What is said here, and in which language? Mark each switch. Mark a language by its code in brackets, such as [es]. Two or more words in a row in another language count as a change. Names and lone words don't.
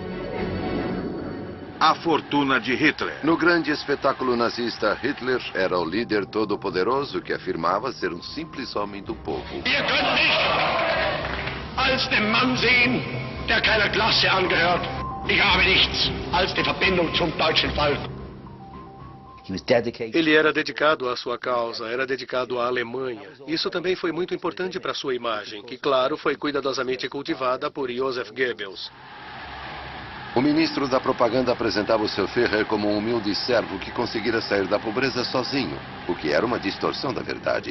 [pt] A fortuna de Hitler. No grande espetáculo nazista, Hitler era o líder todo-poderoso que afirmava ser um simples homem do povo. [de] Ihr könnt mich als den Mann sehen, der keiner Klasse angehört. Ich habe nichts als die Verbindung zum deutschen Volk. [pt] Ele era dedicado à sua causa, era dedicado à Alemanha. Isso também foi muito importante para sua imagem, que, claro, foi cuidadosamente cultivada por Joseph Goebbels. O ministro da propaganda apresentava o seu Führer como um humilde servo que conseguira sair da pobreza sozinho, o que era uma distorção da verdade.